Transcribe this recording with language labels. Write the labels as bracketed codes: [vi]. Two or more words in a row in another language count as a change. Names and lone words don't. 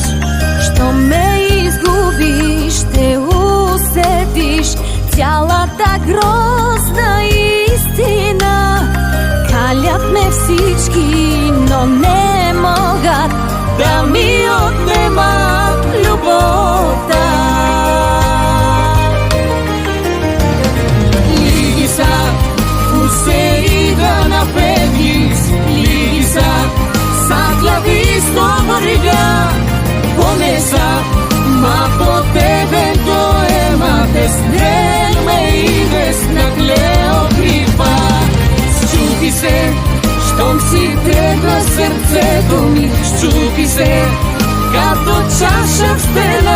[bg] Що ме изгубиш, ще усетиш цялата грозна истина. Калят ме всички, но не могат да ми отнемат любовта. [el] Να φεύγεις, λίγοι σαν κλαδί στο βορειά. Πόνεσα, μα ποτέ δεν το έμαθες, δεν με είδες να κλαίω κρυφά. [bg] Счупиσε, щом си тръгна сърцето ми, счупи се, като чаша в стена.